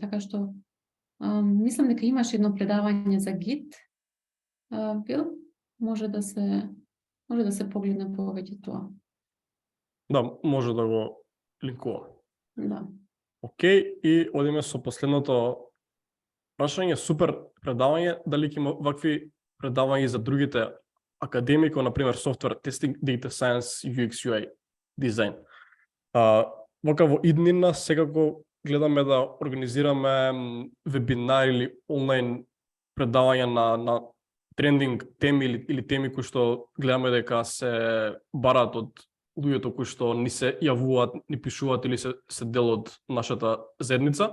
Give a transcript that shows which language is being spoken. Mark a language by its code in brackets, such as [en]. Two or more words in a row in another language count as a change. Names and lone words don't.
[mk] Така што мислам дека имаш едно предавање за Git, бил, може да се погледне повеќе тоа. Да, може да го линкува. Да. Океј, и одиме со последното прашање. Супер предавање, дали ќе има вакви предавања за другите академии, на пример [en] software testing, data science, UX, UI, [mk] дизајн. Вака во иднина секако гледаме да организираме вебинари или онлайн предавања на трендинг теми или теми кои што гледаме дека се барат од луѓето кои што ни се јавуваат, ни пишуваат или се дел од нашата заедница.